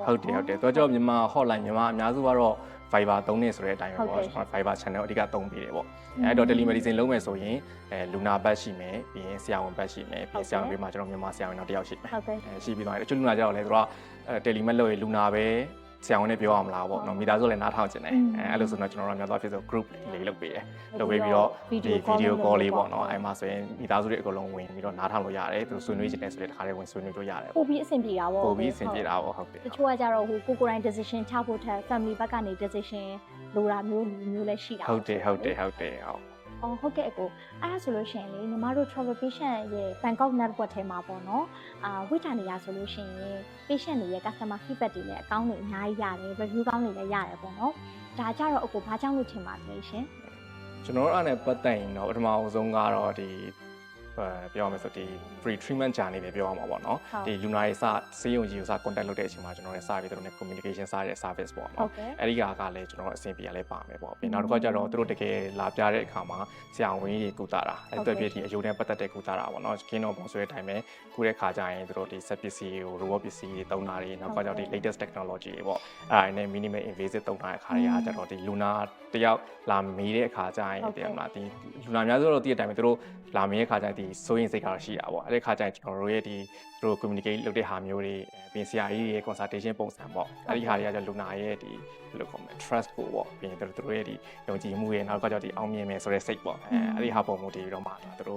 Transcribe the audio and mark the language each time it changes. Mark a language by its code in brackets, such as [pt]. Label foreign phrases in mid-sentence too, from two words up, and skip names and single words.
[my] ဟုတ်တယ်သူကကြောင့်မြန်မာ hotline မြန်မာအများစုကတော့ Viber သုံးနေဆိုတဲ့အတိုင်းပဲပေါ့ကျွန်တော် Viber channel အဓိကသုံးပေးတယ်ပေါ့အဲ့တော့ telemedicine လုံးမယ်ဆိုရင်လူနာဘတ်ရှိမယ်ပြီးရင်ဆရာဝန်ဘတ်ရှိမယ်ပြီးဆရာဝန်ဘေးမှာကျွန်တော်မြန်မာဆရာဝန်နောက်တစ်ယောက်ရှိမယ်ရှိပြီးသွားတယ်တချို့လူနာကြတော့လေသူကtelemed လို့ရလူနာပဲဆရာဝန်နဲ့ပြောရမလားပေါ့နော်မိသားစုလည်းနားထောင်ကျင်တယ်အဲ့လိုဆိုတော့ကျွန်တော်တို့များသောအားဖြင့်ဆို group လေးလုပ်ပေးတယ်လုပ်ပေးပြီးတော့ဒီ [en] video call [my] လေးပေါ့နော်အဲ့မှာဆိုရင်မိသားစုတွေအကုန်လုံးဝင်ပြီးတော့နားထောင်လို့ရတယ်သူဆွေးနွေးချင်တယ်ဆိုတဲ့တခါလေးဝင်ဆွေးနွေးလို့ရတယ် ပို့ပြီးအဆင်ပြေတာပေါ့ ပို့ပြီးအဆင်ပြေတာပေါ့ဟုတ်တယ် တချို့ကကြတော့ဟိုကိုယ်တိုင် decision ချဖို့ထက် family ဘက်ကနေ decision လိုတာမျိုးလည်းရှိတာ ဟုတ်တယ်ဟုတ် ဟုတ်ဟုတ်ကဲ့အကိုအဲ့ဒါဆိုလို့ရှိရင်လေညီမတို့ [en] travel patient [my] ရဲ့ Bangkok network ထဲမှာပေါ့နော်ဝိထာနီယာဆိုလို့ရှိရင် patient တွေရဲ့ [en] customer feedback [my] တွေလည်းအကောင်းတွေအများကြီးရတယ် review ကောင်းတွေလည်းရတယ်ပေါ့နော်ဒါကြတော့အကိုဘာကြောင့်လို့ထင်ပါလဲရှင် ကျွန်တော်တို့အဲ့နဲ့ပတ်သက်ရင်တော့ပထမအဆုံးကတော့ဒီပြောရမယ်ဆိုဒီ [en] free treatment journey [my] ပဲပြောရမှာပေါ့နော်ဒီလူနာတွေစဆေးရုံကြီးကိုစ contact လုပ်တဲ့အချိန်မှာကျွန်တော်လည်းစပြီးသူတို့နဲ့ communication စတဲ့ service ပေါ့နော်အဲ့ဒီကလည်းကျွန်တော်အဆင်ပြေရလဲပါမယ်ပေါ့ပြီးနောက်တစ်ခါကျတော့သူတို့တကယ်လာပြတဲ့အခါမှာဆရာဝန်ကြီးကုသတာအဲ့အတွက်ဖြစ်ဒီအယုံနဲ့ပတ်သက်တဲ့ကုသတာပေါ့နော် [en] skin of bone [my] ဆိုတဲ့အတိုင်းပဲခုတဲ့ခါကျရင်သူတို့ဒီ set ပစ္စည်းကို robot ပစ္စည်းတွေသုံးတာတွေနောက်ကကျတော့ဒီ [en] latest technology [my] တွေပေါ့အဲ့ဒါနဲ့ [en] minimal invasive [my] သုံးတာတဲ့ခါတွေကကျတော့ဒီလူနာတယောက်လာမေးတဲ့အခါကျရင်တကယ်မလားဒီလူနာများဆိုတော့တည့်တဲ့အတိုင်းပဲသူတို့လာမေးတဲ့ခါကျရင်ဒီ စိုးရင်စိတ်ကတော့ရှိတာပေါ့အဲ့ဒီခါကျရင်ကျွန်တော်တို့ရဲ့ဒီသူတို့ communicate လုပ်တဲ့ဟာမျိုးတွေပြင်ဆရာကြီးရဲ့ consultation ပုံစံပေါ့အဲ့ဒီဟာတွေကကျလူနာရဲ့ဒီဘယ်လိုခေါ်မလဲ trust ကိုပေါ့ပြင်သူတို့ရဲ့ဒီယုံကြည်မှုရဲ့နောက်ကကျဒီအောင်မြင်မယ်ဆိုတဲ့စိတ်ပေါ့အဲ့ဒီဟာပုံမှုတည်ပြီးတော့မှသူတို့